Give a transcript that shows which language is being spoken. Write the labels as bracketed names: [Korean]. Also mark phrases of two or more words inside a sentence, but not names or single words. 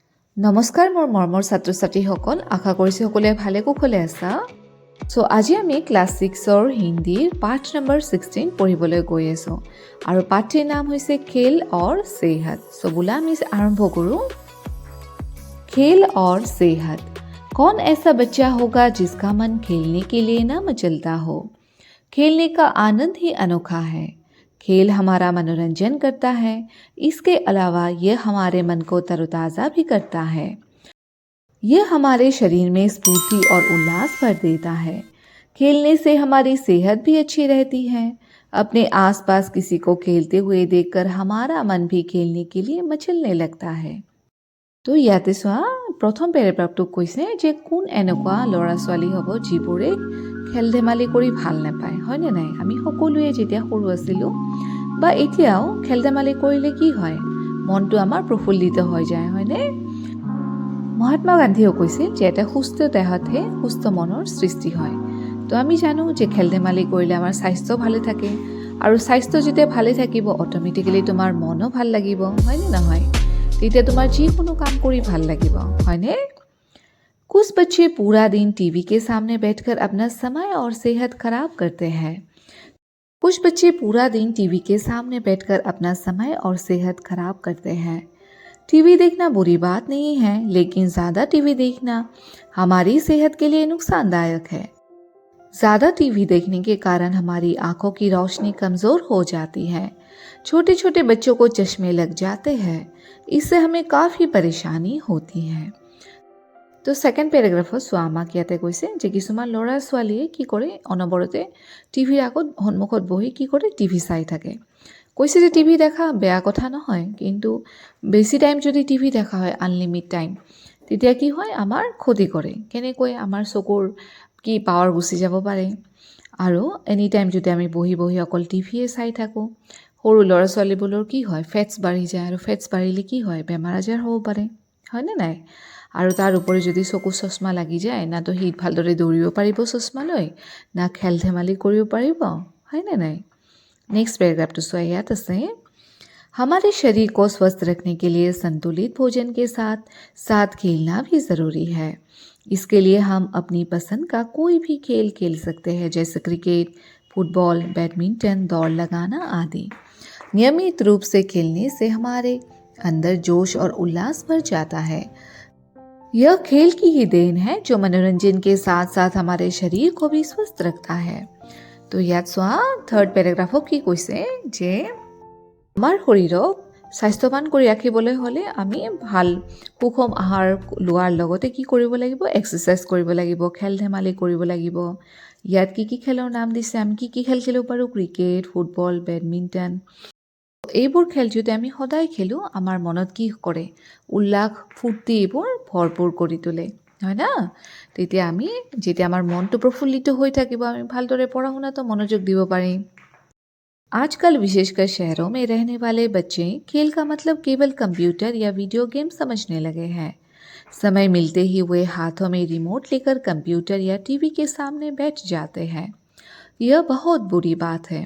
[Assamese] নমস্কাৰ মোৰ মৰমৰ ছাত্ৰ ছাত্ৰীসকল, আশা কৰিছোঁ সকলোৱে ভালে কুশলে আছা। আজি আমি ক্লাছ 6ৰ হিন্দীৰ পাঠ নম্বৰ 16 পঢ়িবলৈ গৈ আছোঁ আৰু পাঠটিৰ নাম হৈছে খেল और सेहत। বোলা আমি আৰম্ভ কৰোঁ। खेल और सेहत। [Hindi] कौन ऐसा बच्चा होगा जिसका मन खेलने के लिए न मचलता हो। खेलने का आनंद ही अनोखा है। खेल हमारा मनोरंजन करता है, इसके अलावा यह हमारे मन को तरोताज़ा भी करता है। यह हमारे शरीर में स्फूर्ति और उल्लास भर देता है। खेलने से हमारी सेहत भी अच्छी रहती है। अपने आसपास किसी को खेलते हुए देखकर हमारा मन भी खेलने के लिए मचलने लगता है। [Assamese] तो ইয়াতে চোৱা প্ৰথম পেৰাগ্ৰাফটোক কৈছে যে কোন এনেকুৱা ল'ৰা ছোৱালী হ'ব যিবোৰে খেল ধেমালি কৰি ভাল নাপায়, হয়নে নাই? আমি সকলোৱে যেতিয়া সৰু আছিলোঁ বা এতিয়াও খেল ধেমালি কৰিলে কি হয়, মনটো আমাৰ প্ৰফুল্লিত হৈ যায়, হয়নে? মহাত্মা গান্ধীয়েও কৈছিল যে এটা সুস্থ দেহতহে সুস্থ মনৰ সৃষ্টি হয়। তো আমি জানো যে খেল ধেমালি কৰিলে আমাৰ স্বাস্থ্য ভালে থাকে আৰু স্বাস্থ্য যেতিয়া ভালে থাকিব অট'মেটিকেলি তোমাৰ মনো ভাল লাগিব, হয়নে নহয়? তেতিয়া তোমাৰ যিকোনো কাম কৰি ভাল লাগিব, হয়নে? [Hindi] कुछ बच्चे पूरा दिन टीवी के सामने बैठकर अपना समय और सेहत खराब करते हैं। कुछ बच्चे पूरा दिन टीवी के सामने बैठकर अपना समय और सेहत खराब करते हैं। टीवी देखना बुरी बात नहीं है, लेकिन ज़्यादा टीवी देखना हमारी सेहत के लिए नुकसानदायक है। ज़्यादा टीवी देखने के कारण हमारी आंखों की रोशनी कमज़ोर हो जाती है। छोटे छोटे बच्चों को चश्मे लग जाते हैं। इससे हमें काफ़ी परेशानी होती है। [Assamese] তো [English] second paragraphত [Assamese] চোৱা আমাক ইয়াতে কৈছে যে কিছুমান ল'ৰা ছোৱালীয়ে কি কৰে, অনবৰতে টিভিৰ আগত সন্মুখত বহি কি কৰে, টিভি চাই থাকে। কৈছে যে টিভি দেখা বেয়া কথা নহয়, কিন্তু বেছি টাইম যদি টিভি দেখা হয়, [English] unlimited time, [Assamese] তেতিয়া কি হয়, আমাৰ ক্ষতি কৰে। কেনেকৈ? আমাৰ চকুৰ কি পাৱাৰ গুচি যাব পাৰে। আৰু [English] any time [Assamese] যদি আমি বহি বহি অকল টিভিয়ে চাই থাকোঁ, সৰু ল'ৰা ছোৱালীবোৰৰ কি হয়, ফেটছ বাঢ়ি যায়, আৰু ফেটছ বাঢ়িলে কি হয়, বেমাৰ আজাৰ হ'ব পাৰে, হয়নে নাই? আৰু তাৰ উপৰি যদি চকু চশমা লাগি যায়, না তো সি ভালদৰে দৌৰিব পাৰিব চশমা লৈ, না খেল ধেমালি কৰিব পাৰিব, হয়নে নাই? [English] next paragraph [Hindi] तो याद है। हमारे शरीर को स्वस्थ रखने के लिए संतुलित भोजन के साथ साथ खेलना भी ज़रूरी है। इसके लिए हम अपनी पसंद का कोई भी खेल खेल सकते हैं, जैसे क्रिकेट, फुटबॉल, बैडमिंटन, दौड़ लगाना आदि। नियमित रूप से खेलने से हमारे अंदर जोश और उल्लास भर जाता है। यह खेल की ही देन है जो मनोरंजन के साथ साथ हमारे शरीर को भी स्वस्थ रखता है। [Assamese] তো ইয়াত চোৱা [English] third paragraphত [Assamese] কি কৈছে যে আমাৰ শৰীৰক স্বাস্থ্যৱান কৰি ৰাখিবলৈ হ'লে আমি ভাল সুষম আহাৰ লোৱাৰ লগতে কি কৰিব লাগিব, এক্সাৰচাইজ কৰিব লাগিব, খেল ধেমালি কৰিব লাগিব। ইয়াত কি কি খেলৰ নাম দিছে, আমি কি কি খেল খেলিব পাৰোঁ, ক্ৰিকেট, ফুটবল, বেডমিণ্টন। এইবোৰ খেল যদি আমি সদায় খেলোঁ, আমাৰ মনত কি কৰে, উল্লাস ফূৰ্তি এইবোৰ ভৰপূৰ কৰি তোলে, হয় না? তেতিয়া আমি যেতিয়া আমাৰ মনটো প্ৰফুল্লিত হৈ থাকিব, আমি ভালদৰে পঢ়া শুনাতো মনোযোগ দিব পাৰিম। [Hindi] आजकल विशेषकर शहरों में रहने वाले बच्चे खेल का मतलब केवल कंप्यूटर या वीडियो गेम समझने लगे हैं। समय मिलते ही वे हाथों में रिमोट लेकर कंप्यूटर या टीवी के सामने बैठ जाते हैं। यह बहुत बुरी बात है।